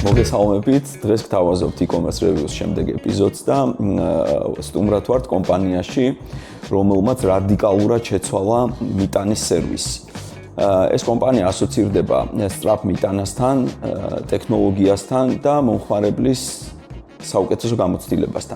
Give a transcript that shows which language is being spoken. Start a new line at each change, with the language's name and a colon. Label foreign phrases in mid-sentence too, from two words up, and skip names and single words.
Georgian: მოგესალმებით. დღეს გთავაზობთ
English: e-commerce reviews
Georgian: შემდეგ ეპიზოდს და სტუმრად ვართ კომპანიაში, რომელმაც რადიკალურად შეცვალა მიტანის სერვისი. ეს კომპანია ასოცირდება სწრაფ მიტანასთან, ტექნოლოგიასთან და მომხმარებლის საუკეთესო გამოცდილებასთან.